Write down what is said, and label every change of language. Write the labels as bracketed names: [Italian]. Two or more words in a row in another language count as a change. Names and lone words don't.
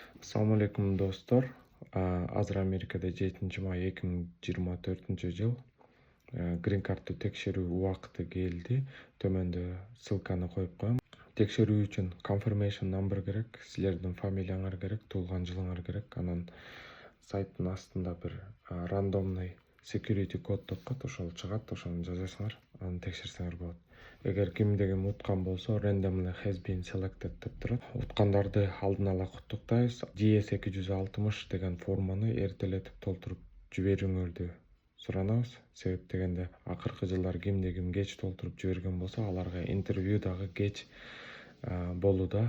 [Kyrgyz] Assalamu алейкум достор. Азыр Америкада 7-май 2024-жыл грин картты текшерүү убакыты келди. Төмөндө ссылканы коюп коем. Текшерүү үчүн [English] confirmation number [Kyrgyz] керек, силердин фамилияңар керек, туулган жылыңар керек. Анан сайттын астында бир рандомный security код деп коет, ошол чыгат, ошону жазасыңар, аны текшерсеңер болот. Эгер кимде ким уткан болсо [English] randomly has been selected [Kyrgyz] деп турат. Уткандарды алдын ала куттуктайбыз. DS260 деген форманы эртелетип толтуруп жибериңерди суранабыз. Себеп дегенде акыркы жылдары кимде ким кеч толтуруп жиберген болсо, аларга интервью дагы кеч болууда.